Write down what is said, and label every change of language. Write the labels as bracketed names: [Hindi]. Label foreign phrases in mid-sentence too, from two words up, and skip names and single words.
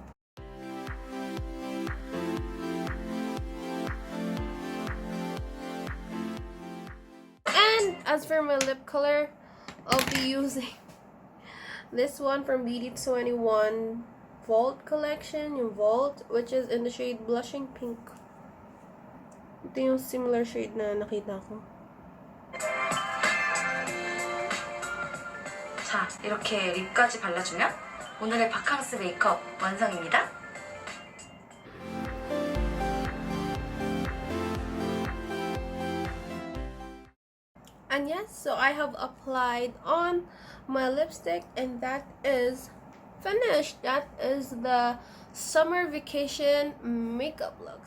[English] And as for my lip color, I'll be using this one from BD21 Vault collection, yung Vault, which is in the shade Blushing Pink. [Filipino] Ito yung similar shade na nakita ko. [Korean] 자, 이렇게 립까지 발라주면 오늘의 바캉스 메이크업 완성입니다. [English] And yes, so I have applied on my lipstick and that is finished. That is the summer vacation makeup look.